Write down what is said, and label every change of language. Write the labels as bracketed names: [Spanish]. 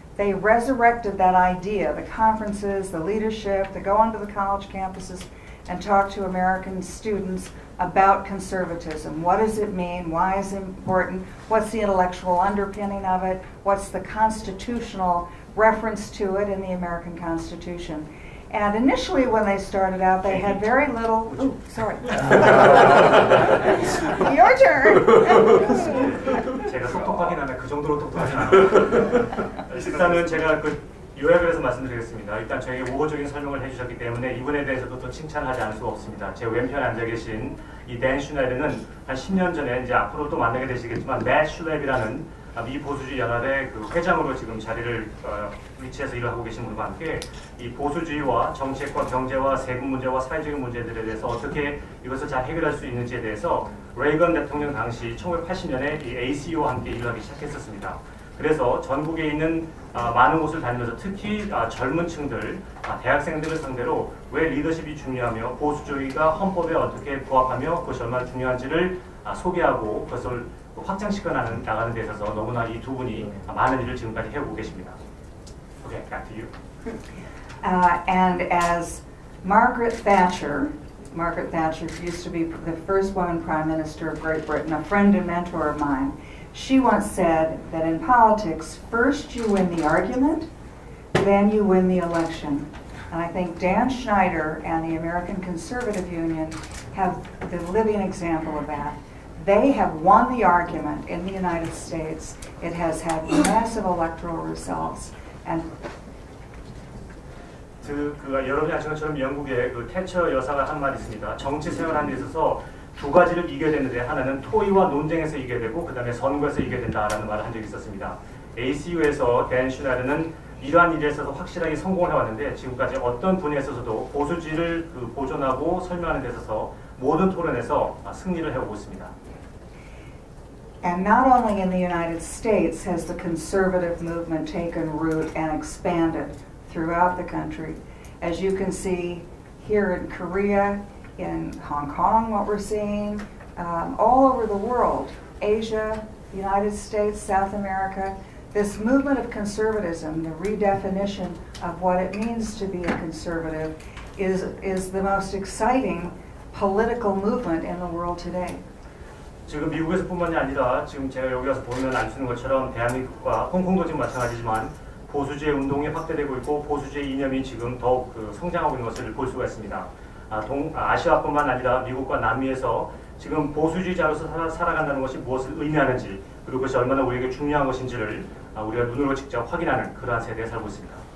[English] they resurrected that idea, the conferences, the leadership, to go onto the college campuses and talk to American students about conservatism. What does it mean? Why is it important? What's the intellectual underpinning of it? What's the constitutional reference to it in the American Constitution? And initially when they started out, they had very little, ooh, sorry. Your turn. [Korean] 제가 똑똑하긴 하네. 그 정도로 똑똑하진 않아요. 일단은 제가 그 요약을 해서 말씀드리겠습니다. 일단 저에게 우호적인 설명을 해주셨기 때문에 이분에 대해서도 또 칭찬하지 않을 수가 없습니다. 제 왼편에 앉아 계신 이 댄 슈나이더는 한 10년 전에 이제 앞으로 또 만나게 되시겠지만 맷 슐랩이라는 미 보수주의 연합의 그 회장으로 지금 자리를 위치해서 일을 하고 계신 분과 함께 이 보수주의와 정책과 경제와 세금 문제와 사회적인 문제들에 대해서 어떻게 이것을 잘 해결할 수 있는지에 대해서 레이건 대통령 당시 1980년에 이 ACU와 함께 일을 하기 시작했었습니다. 그래서 전국에 있는 많은 곳을 다니면서 특히 젊은 층들, 대학생들을 상대로 왜 리더십이 중요하며 보수주의가 헌법에 어떻게 부합하며 그것이 얼마나 중요한지를 소개하고 그것을 확장시켜 나가는 데 있어서 너무나 이 두 분이 많은 일을 지금까지 해오고 계십니다. [English] Okay, back to you. And as Margaret Thatcher used to be the first woman Prime Minister of Great Britain, a friend and mentor of mine, she once said that in politics, first you win the argument, then you win the election. And I think Dan Schneider and the American Conservative Union have the living example of that. They have won the argument in the United States. It has had massive electoral results. And [Korean] 여러분이 아시는 것처럼 영국의 그 태처 여사가 한 말이 있습니다. 정치 생활하는 데 있어서 두 가지를 이겨야 되는데 하나는 토의와 논쟁에서 이겨야 되고 그 다음에 선거에서 이겨야 된다라는 말을 한 적이 있었습니다. ACU에서 댄 슈나이더는 이러한 일에 있어서 확실하게 성공을 해왔는데 지금까지 어떤 분야에 있어서도 보수주의를 보존하고 설명하는 데 있어서 모든 토론에서 승리를 해오고 있습니다. [English] And not only in the United States has the conservative movement taken root and expanded throughout the country. As you can see here in Korea, in Hong Kong, what we're seeing, all over the world, Asia, the United States, South America, this movement of conservatism, the redefinition of what it means to be a conservative, is the most exciting political movement in the world today. [Korean] 지금 미국에서뿐만이 아니라 지금 제가 여기 와서 보면 알 수 있는 것처럼 대한민국과 홍콩도 지금 마찬가지지만 보수주의 운동이 확대되고 있고 보수주의 이념이 지금 더욱 성장하고 있는 것을 볼 수가 있습니다. 아시아뿐만 아니라 미국과 남미에서 지금 보수주의자로서 살아간다는 것이 무엇을 의미하는지 그리고 그것이 얼마나 우리에게 중요한 것인지를 우리가 눈으로 직접 확인하는 그러한 세대에 살고 있습니다.